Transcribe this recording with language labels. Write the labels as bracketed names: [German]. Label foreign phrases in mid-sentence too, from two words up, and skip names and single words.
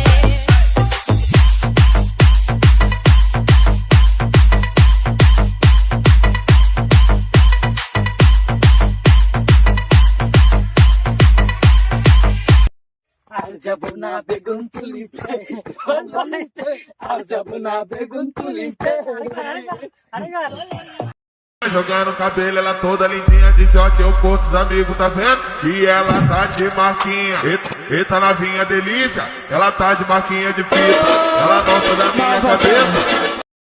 [Bangla] আর যাবো না বেগুন তুলিতে আর যাবো না বেগুন tuliতে. [Portuguese] Jogando o cabelo, ela toda lindinha de short, eu curto os amigos, tá vendo? E ela tá de marquinha, eita novinha delícia, ela tá de marquinha de fita, ela gosta da minha cabeça.